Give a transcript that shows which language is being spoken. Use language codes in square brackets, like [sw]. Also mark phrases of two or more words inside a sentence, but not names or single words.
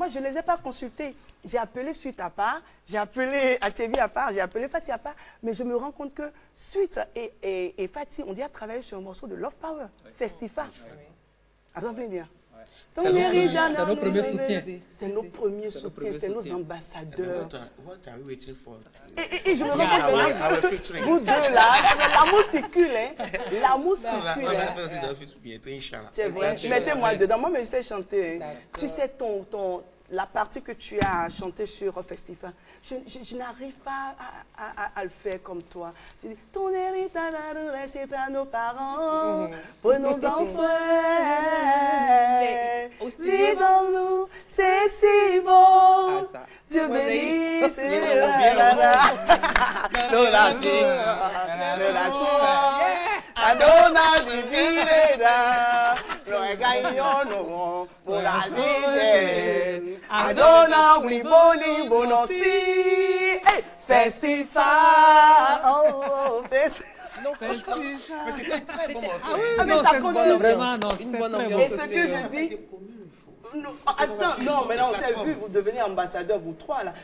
[fr] Moi, je ne les ai pas consultés. J'ai appelé Suite à part, j'ai appelé Atchevi à part, j'ai appelé Fatih à part, mais je me rends compte que Suite et Fatih ont déjà travaillé sur un morceau de Love Power, Festival. Alors, vous voulez dire? C'est nos premiers soutiens. C'est nos premiers soutiens, c'est nos ambassadeurs. [en] What are we waiting for? [fr] Et je me rends compte que vous deux là, l'amour circule, hein. L'amour circule. Hein. C'est vrai. Mettez-moi dedans. Moi, mais je sais chanter. Hein. Tu sais, la partie que tu as chantée sur Festival, je n'arrive pas à le faire comme toi. Tu dis, ton héritage, c'est pas nos parents, prenons-en soin. Vivons-nous, c'est si beau. Dieu bénisse. Adona Zivireda, lo gagnano pour la zige. Adona Wiboni Bonosi, Festival. Oh, Festival. Mais c'est un très bon morceau. Ah, mais ça continue vraiment, non, Une bonne très ambiance. Et ce que je dis, non, attends, non, mais non, c'est vu, vous devenez ambassadeur, vous trois là.